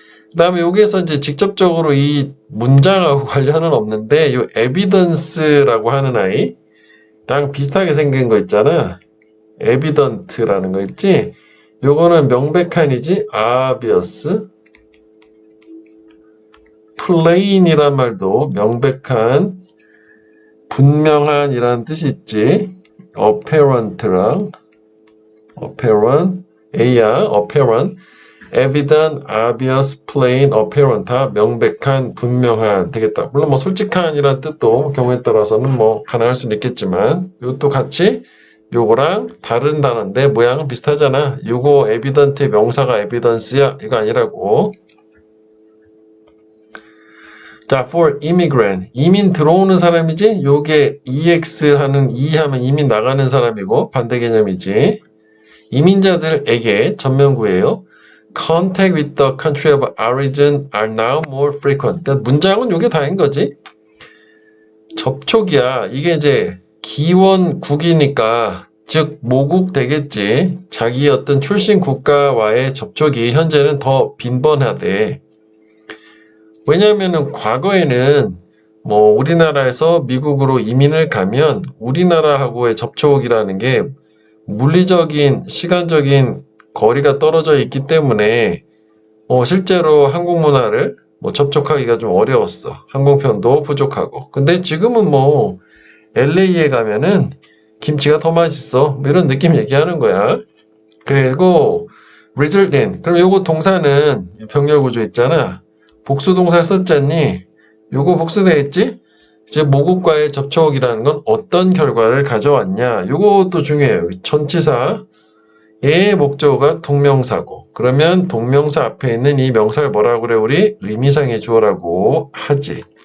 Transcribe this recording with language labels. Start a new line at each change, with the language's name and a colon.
Korean: 그 다음에 여기에서 이제 직접적으로 이 문장하고 관련은 없는데 요 evidence라고 하는 아이랑 비슷하게 생긴 거 있잖아. evident라는 거 있지. 요거는 명백한이지 obvious. plain이란 말도 명백한, 분명한 이라는 뜻이 있지. apparent랑 apparent, A야, apparent, evident, obvious, plain, apparent 다 명백한, 분명한 되겠다. 물론 뭐 솔직한이라는 뜻도 경우에 따라서는 뭐 가능할 수는 있겠지만 이것도 같이 요거랑 다른 단어인데 모양은 비슷하잖아. 요거 evident의 명사가 evidence야. 이거 아니라고. 자,
English: for immigrant.
Korean: 이민 들어오는 사람이지? 요게 EX 하는 E 하면 이민 나가는 사람이고 반대 개념이지. 이민자들에게 전면구예요.
English: Contact with the country of origin are now more frequent.
Korean: 그러니까 문장은 요게 다인 거지. 접촉이야. 이게 이제 기원국이니까 즉 모국 되겠지. 자기 어떤 출신 국가와의 접촉이 현재는 더 빈번하대. 왜냐하면은 과거에는 뭐 우리나라에서 미국으로 이민을 가면 우리나라하고의 접촉이라는 게 물리적인, 시간적인 거리가 떨어져 있기 때문에 실제로 한국 문화를 접촉하기가 좀 어려웠어. 항공편도 부족하고. 근데 지금은 뭐 LA에 가면은 김치가 더 맛있어. 뭐 이런 느낌 얘기하는 거야. 그리고 result in. 그럼 요거 동사는 병렬 구조 있잖아. 복수 동사를 썼잖니? 요거 복수되어 있지? 이제 모국과의 접촉이라는 건 어떤 결과를 가져왔냐? 요것도 중요해요. 전치사의 목적어가 동명사고. 그러면 동명사 앞에 있는 이 명사를 뭐라고 그래? 우리 의미상의 주어라고 하지.